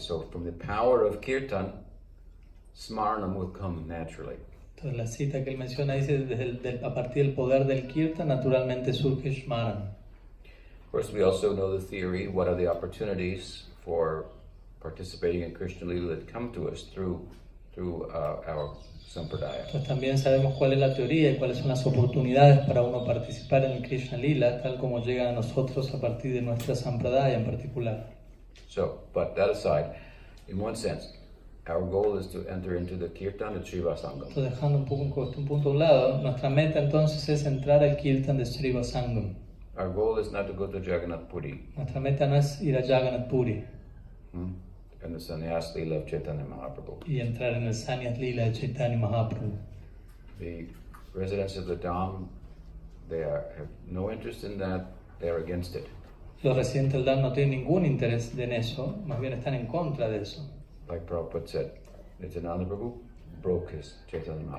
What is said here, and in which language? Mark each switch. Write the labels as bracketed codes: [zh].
[en] So from the power of kirtan, smaranam will come naturally. [es] Entonces la cita que él menciona dice, a partir del poder del kirtan, naturalmente surge Shmaran. [en] Of course, we also know the theory, what are the opportunities for participating in Krishna Lila that come to us through our sampradaya. [es] Entonces también sabemos cuál es la teoría y cuáles son las oportunidades para uno participar en el Krishna Lila, tal como llegan a nosotros a partir de nuestra sampradaya en particular. [en] So, but that aside, in one sense, our goal is to enter into the kirtan at Sriva Sangam. [es] Entonces, dejando un punto a un lado, nuestra meta entonces es entrar al kirtan de Sriva Sangam. [en] Our goal is not to go to Jagannath Puri [es] Nuestra meta no es ir a Jagannath Puri [en] and the Sannyas-lila of Chaitanya Mahaprabhu. [es] y entrar en el Sannyas-lila de Chaitanya Mahaprabhu. [en] The residents of the Dham, have no interest in that, they are against it. [es] Los residentes del Dham no tienen ningún interés en eso, más bien están en contra de eso. [en] Like Prabhupada said, Nityananda Prabhu broke his Chaitanya Mahaprabhu.